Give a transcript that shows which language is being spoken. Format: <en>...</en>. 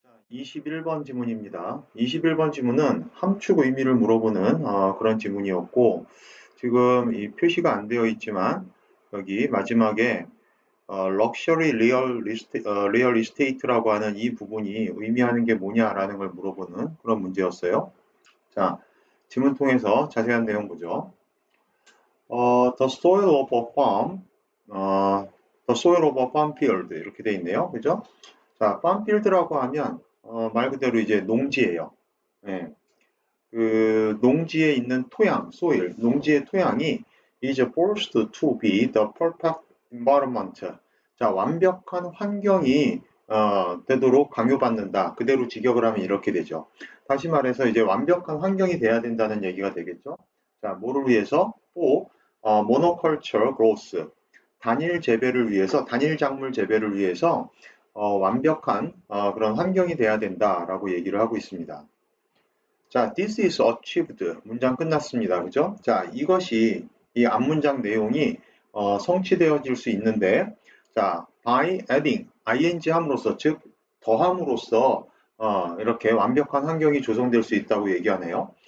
<ko>21번 지문입니다. 21번 지문은 함축 의미를 물어보는 그런 지문이었고, 지금 이 표시가 안 되어 있지만 여기 마지막에 럭셔리 리얼 이스테이트라고 하는 이 부분이 의미하는 게 뭐냐라는 걸 물어보는 그런 문제였어요. 자, 지문 통해서 자세한 내용 보죠.</ko> <en>The soil of a farm, the soil of a farm field</en> <ko>이렇게 돼 있네요. 그죠? 자, farm field라고 하면 말 그대로 이제 농지예요. 예. 그 농지에 있는 토양,</ko> <en>soil,</en> <ko>농지의 토양이</ko> <en>is forced to be the perfect environment.</en> <ko>자, 완벽한 환경이 되도록 강요받는다. 그대로 직역을 하면 이렇게 되죠. 다시 말해서 이제 완벽한 환경이 돼야 된다는 얘기가 되겠죠. 자, 뭐를 위해서?</ko> <en>for monoculture growth.</en> <ko>단일 재배를 위해서, 단일 작물 재배를 위해서 완벽한 그런 환경이 돼야 된다라고 얘기를 하고 있습니다. 자,</ko> <en>this is achieved.</en> <ko>문장 끝났습니다. 그죠? 자, 이것이 이 앞문장 내용이 성취되어질 수 있는데, 자,</ko> <en>by adding,</en> <ko>ing 함으로써, 즉 더함으로써 이렇게 완벽한 환경이 조성될 수 있다고 얘기하네요.</ko>